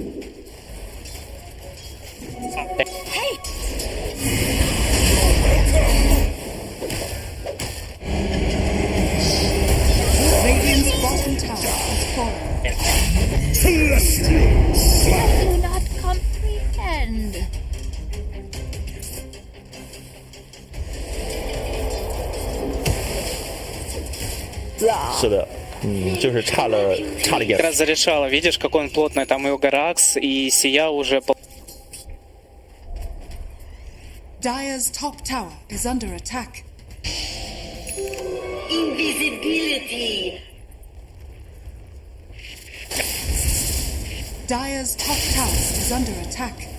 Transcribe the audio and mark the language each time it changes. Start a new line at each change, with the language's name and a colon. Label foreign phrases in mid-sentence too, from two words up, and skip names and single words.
English: Hey! Radiant's bottom tower is falling. I do not comprehend.
Chinese: 是的，就是差了一点。
Russian: Как раз зарешала, видишь, какой он плотный, там и Угаракс, и Сия уже...
English: Dire's top tower is under attack. Invisibility! Dire's top tower is under attack.